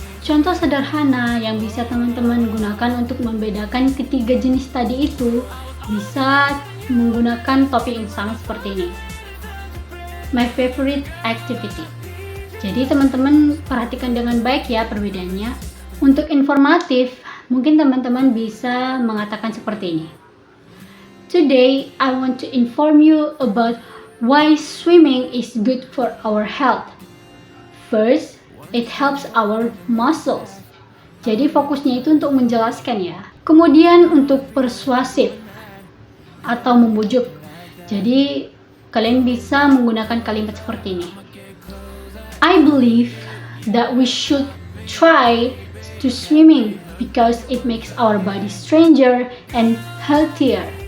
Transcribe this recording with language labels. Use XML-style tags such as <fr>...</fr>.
<id>Contoh sederhana yang bisa teman-teman gunakan untuk membedakan ketiga jenis tadi itu bisa menggunakan topik yang sama seperti ini.</id> <en>My favorite activity.</en> <id>Jadi teman-teman perhatikan dengan baik ya perbedaannya. Untuk informatif, mungkin teman-teman bisa mengatakan seperti ini.</id> <en>Today, I want to inform you about why swimming is good for our health. First, it helps our muscles.</en> <id>Jadi fokusnya itu untuk menjelaskan ya. Kemudian untuk persuasif atau membujuk. Jadi kalian bisa menggunakan kalimat seperti ini.</id> <en>I believe that we should try to swimming because it makes our body stronger and healthier.</en>